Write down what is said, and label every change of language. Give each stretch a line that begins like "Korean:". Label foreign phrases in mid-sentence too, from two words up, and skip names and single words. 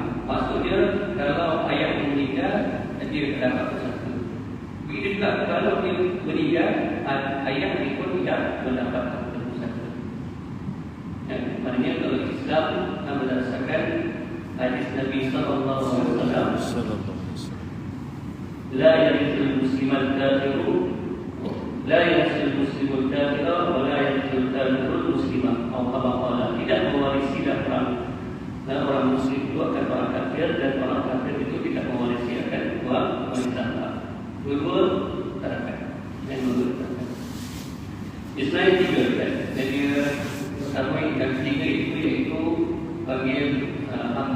Malay: Maksudnya kalau ayah meninggal, dia dapat pusaka. Begitu juga kalau dia meninggal, ayah dia pun tidak mendapatkan pusaka. Maknanya kalau Islam berdasarkan hadis Nabi
Arabic: صلى الله عليه وسلم, لا يرث المسلم الكافر، لا يرث المسلم الكافر، ولا يرث الكافر المسلم.
Malay: Allah tidak mewarisi orang muslim itu akan orang kafir, dan orang kafir itu tidak mewarisi akan orang Islam. Dua terangkan dan menurutkan. Islam tiga kan. Jadi pertama yang ketiga itu iaitu bagian hamba.